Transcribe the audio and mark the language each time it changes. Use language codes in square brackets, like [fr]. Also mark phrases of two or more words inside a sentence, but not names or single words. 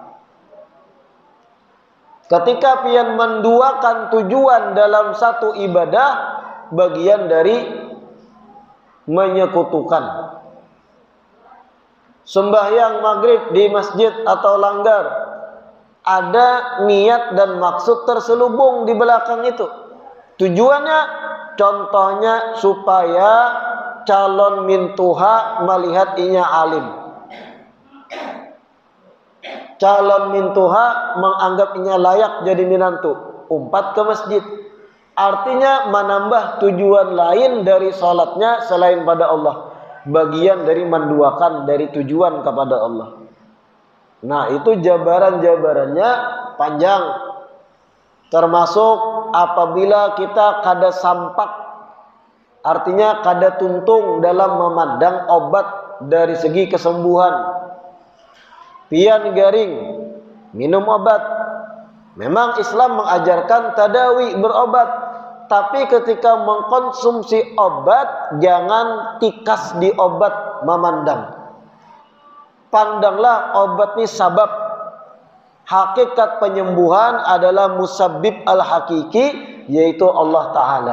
[bjn] Ketika pian menduakan tujuan dalam satu ibadah, bagian dari menyekutukan. Sembahyang maghrib di masjid atau langgar, ada niat dan maksud terselubung di belakang itu. Tujuannya contohnya supaya calon mintuha melihat inya alim, calon mintuha menganggap inya layak jadi minantu, umpat ke masjid. [id] Artinya menambah tujuan lain dari sholatnya selain pada Allah, bagian dari menduakan dari tujuan kepada Allah. [bjn] Nah, itu jabaran-jabarannya panjang. termasuk apabila kita kada sampak, artinya kada tuntung dalam memandang obat dari segi kesembuhan. Pian garing minum obat. Memang Islam mengajarkan tadawi, berobat, tapi ketika mengkonsumsi obat jangan tikas di obat memandang. Pandanglah obat ini sabab. Hakikat penyembuhan adalah [ar] مسبب الحقيقي, [bjn] yaitu Allah Ta'ala.